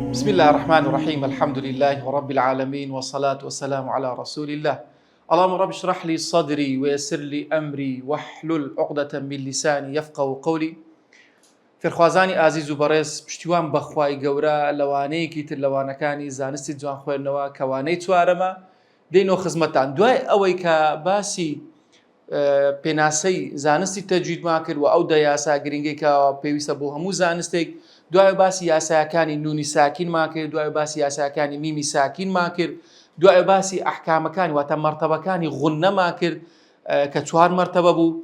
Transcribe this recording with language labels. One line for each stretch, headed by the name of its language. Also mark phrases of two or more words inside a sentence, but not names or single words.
Arabic: الله الرحمن الرحيم. الحمد لله رب العالمين والصلاة والسلام على رسول الله. اللهم رب اشرح لي صدري ويسر لي أمري واحلل عقدة من لساني يفقهوا قولي.
Central Kurdish: فرخوازانی ئازیز و بەڕێز پشتیوان بەخوای گەورە لەوانەیەکی تر لەوانەکانی زانستی جوان خوێندنەوە کەوانەی چوارەمە دێنەوە خزمەتتان دوای ئەوەی کە باسی پێناسەی زانستی تەجویدمان کرد و ئەو دە یاسا گرنگی کە پێویستە بۆ هەموو زانستێک، دوای باسی یاسایەکانی نونی ساکینمان کرد، دوای باسی یاسایەکانی میمی ساکینمان کرد، دوای باسی ئەحکامەکانی واتە مەرتەبەکانی غوننەمان کرد کە چوار مەرتەبە بوو.